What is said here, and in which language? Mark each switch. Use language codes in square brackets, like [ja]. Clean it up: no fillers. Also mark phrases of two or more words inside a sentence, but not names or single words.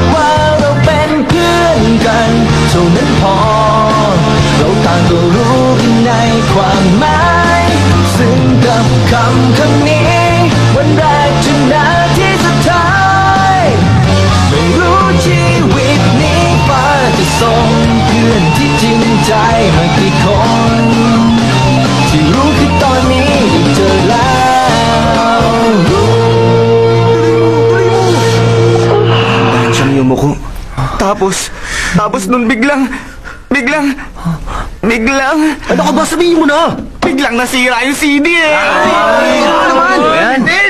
[th] ว่าเราเป็นเพื่อนกันเท่านั้นพอเราต่างก็รู้กันในความหมายซึ่งกับคำนี้วันแรกจนนาทีสุดท้ายไม่รู้ชีวิตนี้ฟ้าจะส่งเพื่อนที่จริงใจมากี่คนที่รู้คือตอนนี้ได้เจอแล้ว [tl] Siyang yumuko. Tapos nun biglang... Ano ka ba? Sabihin mo na! Biglang nasira yung CD eh! Ano naman? Din!